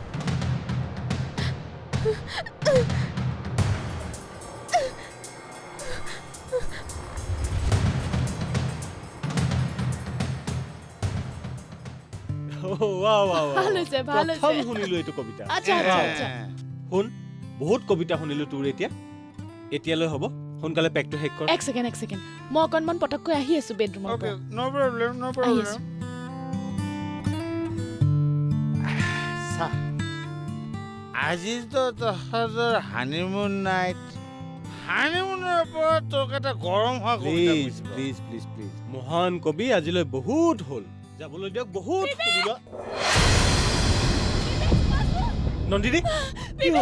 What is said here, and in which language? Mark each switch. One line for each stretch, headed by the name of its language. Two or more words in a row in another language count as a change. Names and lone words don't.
Assamese: ভাল হৈছে ভাল হৈছে প্ৰথম শুনিলো এইটো কবিতা আচ্ছা আচ্ছা আচ্ছা শুন বহুত কবিতা শুনিলো তোৰ এতিয়ালৈ হ'ব সোনকালে পেকটো শেষ কৰ এক ছেকেণ্ড মই অকণমান পটককৈ আহি আছো বেডৰুমৰ ओके পৰা
English: no problem no
Assamese: আহি प्रॉब्लम আছো আজি তো তহঁতৰ
English: honeymoon night
Assamese: হানিমুনৰ পৰা তোক এটা গৰম হোৱা কবিতা প্লিজ বুজিব
English: please please please
Assamese: মহান কবি আজিলৈ বহুত হ'ল যাবলৈ দিয়ক বহুত শুনিলো নন্দিনী কি হ'ল